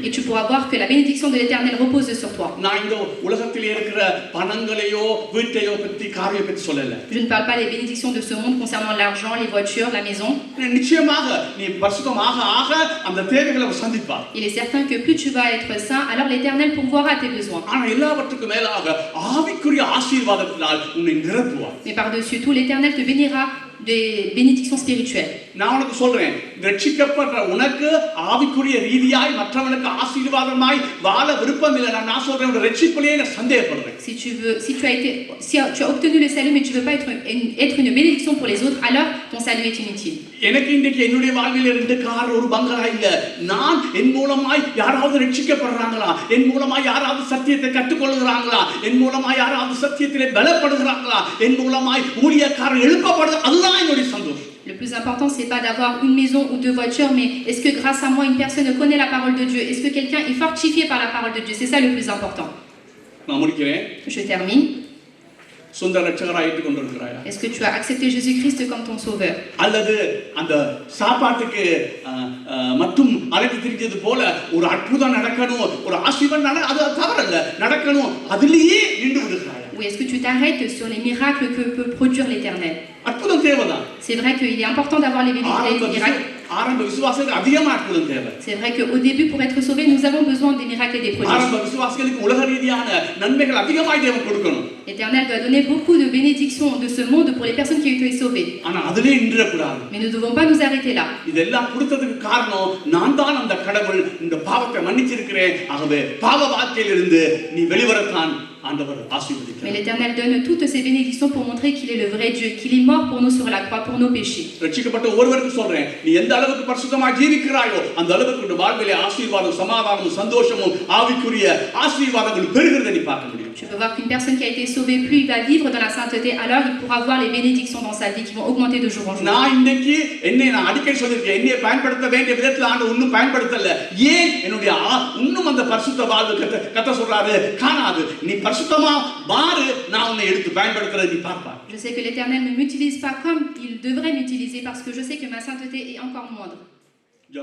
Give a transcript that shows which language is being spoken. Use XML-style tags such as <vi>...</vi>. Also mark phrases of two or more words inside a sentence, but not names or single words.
<fr>Et tu pourras voir que la bénédiction de l'Éternel repose sur toi.</fr> <ta>நான் இந்த உலகத்திலே இருக்கிற பணங்களையோ வீட்டையோ பத்தி காரியம் பத்தி சொல்லல.</ta> <fr>Je ne parle pas des bénédictions de ce monde concernant l'argent, les voitures, la maison.</fr> <ta>நிச்சயமாக நீ பரிசுத்தமாக ஆக அந்த தேவைகளை அவர் சந்திப்பார்.</ta> <fr>Il est certain que plus tu vas être saint, alors l'Éternel pourvoira tes besoins.</fr> <ta>ஆனா எல்லாவற்றுக்கும் மேலாக ஆவிக்குரிய ஆசீர்வாதத்தினால் உன்னை நிரப்புவார்.</ta> <fr>Mais par-dessus tout, l'Éternel te bénira des bénédictions spirituelles.</fr> <ta>நான் உனக்கு சொல்றேன், ரட்சிக்கப்படுற உனக்கு ஆவிக்குரிய ரீதியாய் மற்றவனுக்கு ஆசீர்வாதமாய் வாழ விருப்பம் இல்லை. நான் சொல்றேன், உன் ரட்சிப்பிலேயே நான் சந்தேகப்படுறேன்.</ta> <fr>Si tu as obtenu le salut mais tu veux pas être une bénédiction pour les autres, alors ton salut est inutile.</fr> <ta>எனக்கு இன்றைக்கு என்னுடைய வாழ்வில் 2 கார் ஒரு பங்களா இல்ல. நான் என் மூலமாய் யாராவது ரட்சிக்கப்படுறாங்களா, என் மூலமாய் யாராவது சத்தியத்தை கற்றுக்கொள்கிறாங்களா, என் மூலமாய் யாராவது சத்தியத்திலே பலப்படுகிறாங்களா, என் மூலமாய் ஊழியக்காரர் எழுப்பப்படுது, அதுதான் என்னுடைய சந்தோஷம்.</ta> <fr>Le plus important, c'est pas d'avoir une maison ou 2 voitures, mais est-ce que grâce à moi, une personne connaît la parole de Dieu? Est-ce que quelqu'un est fortifié par la parole de Dieu? C'est ça le plus important.</fr> <ta>நான் முடிக்கிறேன்.</ta> <fr>Je termine.</fr> <ta>சொந்த ரட்சகராய் ஏற்றுக்கொண்டிருக்கிறாயா?</ta> <fr>Est-ce que tu as accepté Jésus-Christ comme ton sauveur?</fr> <ta>அல்லது அந்த சாப்பாட்டுக்கு மட்டும் அழைத்து திரிஞ்சது போல ஒரு அற்புதம் நடக்கணும், ஒரு ஆசீர்வாதம் அது தவறல்ல, நடக்கணும், அதிலேயே நின்று விடுகிறாயா?</ta> <fr>Ou est-ce que tu t'arrêtes sur les miracles que peut produire l'Éternel?</fr> <ta>அற்புதம் தேவைதான்.</ta> <fr>C'est vrai qu'il est important d'avoir les miracles.</fr> <ta>ஆரம்ப விசுவாசிகளுக்கு அதிகமாக அற்புதம் தேவை.</ta> <fr>C'est vrai qu'au début, pour être sauvé, nous avons besoin des miracles et des prodiges.</fr> <ta>ஆரம்ப விசுவாசிகளுக்கு உலக ரீதியான நன்மைகள் அதிகமாக தேவன் கொடுக்கணும்.</ta> <fr>L'Éternel doit donner beaucoup de bénédictions de ce monde pour les personnes qui ont été sauvées.</fr> <ta>ஆனா அதிலே நின்றக்கூடாது.</ta> <fr>Mais nous ne devons pas nous arrêter là.</fr> <ta>இதெல்லாம் கொடுத்ததுக்கு காரணம் நான் தான் அந்த கடவுள் இந்த பாவத்தை மன்னிச்சிருக்கிறேன். ஆகவே பாவ வாழ்க்கையிலிருந்து நீ வெளிவரத்தான் ஆண்டவர் ஆசீர்வதிக்கிறார்.</ta> <fr>Mais l'Éternel donne toutes ces bénédictions pour montrer qu'il est le vrai Dieu, qu'il est mort pour nous sur la croix, pour nos péchés.</fr> <ta>ரட்சிக்கப்பட்ட ஒருவருக்கு சொல்றேன், நீ எந்த அளவுக்கு பரிசுத்தமாக ஜீவிக்கிறாயோ அந்த அளவுக்கு உன் வாழ்விலே ஆசீர்வாதம், சமாதானமும், சந்தோஷமும், ஆவிக்குரிய ஆசீர்வாதங்கள் பெருகிறதை நீ பார்க்க முடியும்.</ta> <fr>Tu peux voir qu'une personne qui a été sauvée, plus il va vivre dans la sainteté, alors il pourra voir les bénédictions dans sa vie qui vont augmenter de jour en jour.</fr> <ta>நான் இன்னைக்கு நான் அடிக்கடி சொல்லியிருக்கேன், என்னைய பயன்படுத்த வேண்டிய விதத்தில் ஆண்டு இன்னும் பயன்படுத்தல. ஏன் என்னுடைய இன்னும் அந்த பரிசுத்த வாழ்வு கத்த சொல்றாரு, காணாது, நீ பரிசுத்தமா மாறு, நான் உன்னை எடுத்து பயன்படுத்துறதை நீ பார்ப்பா.</ta> <fr>Je sais que l'Éternel ne m'utilise pas comme il devrait m'utiliser parce que je sais que ma sainteté est encore moindre.</fr>